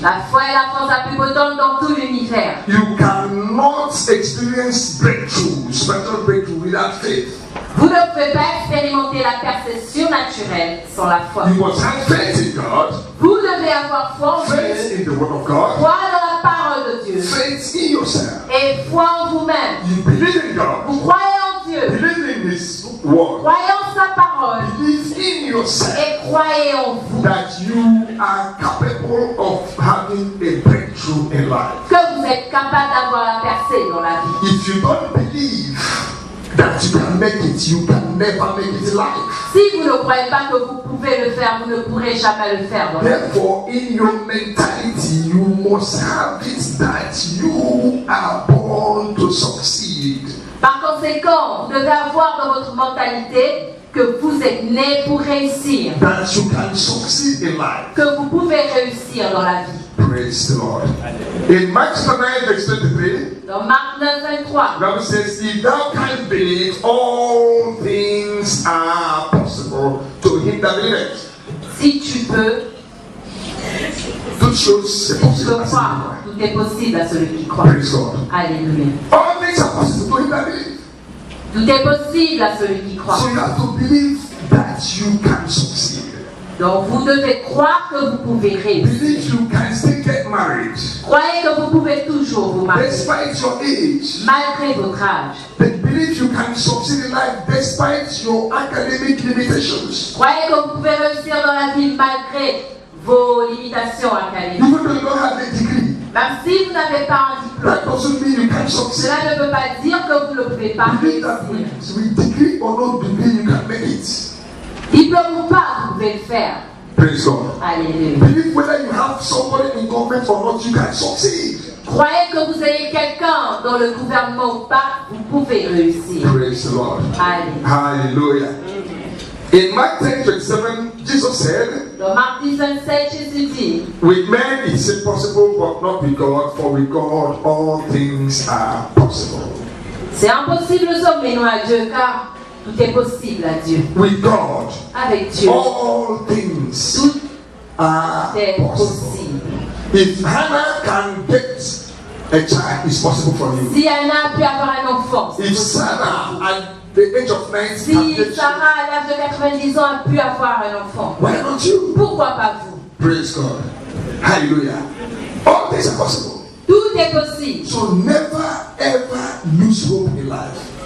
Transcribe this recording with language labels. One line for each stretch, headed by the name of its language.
French: La foi est la force la plus potente dans tout l'univers.
English: You cannot experience breakthrough, spiritual breakthrough without faith.
French: Vous ne pouvez pas expérimenter la percée surnaturelle sans la foi.
English: You must have faith in God,
French: Vous devez avoir foi en
English: faith
French: Dieu,
English: in the Word of God,
French: foi dans la parole de Dieu
English: faith in yourself.
French: et foi en vous-même.
English: You believe in God,
French: Vous croyez en Dieu,
English: believe in His Word,
French: croyez en sa parole
English: believe in yourself
French: et croyez en vous.
English: that you are capable of having a breakthrough in life.
French: Que vous êtes capable d'avoir la percée dans la vie.
English: If you don't believe that you can make it, you can never make it in life.
French: Si vous ne croyez pas que vous pouvez le faire, vous ne pourrez jamais le faire dans la vie.
English: Therefore, in your mentality, you must have it that you are born to succeed.
French: Par conséquent, vous devez avoir dans votre mentalité que vous êtes né pour réussir,
English: That you can succeed in life.
French: que vous pouvez réussir dans la vie.
English: Praise the Lord. In Mark 9, verse 23,
French: Dans Marc 9, 23,
English: the Bible says, if thou canst believe, all things are possible to him that believeth.
French: si tu peux, Toutes choses, c'est si tu possible. peux croire, tout est possible à celui qui croit.
English: Praise God.
French: Alléluia.
English: All things are possible to him that believeth.
French: Tout est possible à celui qui croit.
English: So you have to believe that you can succeed.
French: Donc vous devez croire que vous pouvez réussir.
English: Believe you can still get married.
French: Croyez que vous pouvez toujours vous marier,
English: Despite your age.
French: malgré votre âge.
English: Believe you can succeed in life despite your academic limitations.
French: Croyez que vous pouvez réussir dans la vie malgré vos limitations académiques.
English: Even though you don't have a degree,
French: Même si vous n'avez pas un diplôme,
English: that doesn't mean you can succeed.
French: cela ne veut pas dire que vous ne pouvez pas
English: Believe that
French: réussir.
English: with degree or no degree, you can make it.
French: Diplôme ou pas, vous pouvez le faire.
English: Praise God.
French: Alléluia.
English: Believe whether you have somebody in government or not, you can succeed.
French: Croyez que vous ayez quelqu'un dans le gouvernement ou pas, vous pouvez réussir.
English: Praise the Lord.
French: Alléluia.
English: Hallelujah. In Mark 10:27, Jesus said,
French: Dans Marc 10, 27, Jésus dit,
English: with men it's impossible, but not with God, for with God all things are possible.
French: c'est impossible aux hommes, mais non à Dieu, car tout est possible à Dieu.
English: With God,
French: Avec Dieu,
English: all things
French: tout
English: are
French: est
English: possible.
French: possible.
English: If Hannah can get a child, it's possible for you.
French: Si Anna a pu avoir un enfant, c'est
English: If
French: possible.
English: Sarah, at the age of 90,
French: Si
English: can get
French: Sarah, à l'âge de 90 ans, a pu avoir un enfant,
English: why not you?
French: pourquoi pas vous?
English: Praise God. Hallelujah. All things are possible.
French: Tout est possible.
English: So never ever lose hope in life.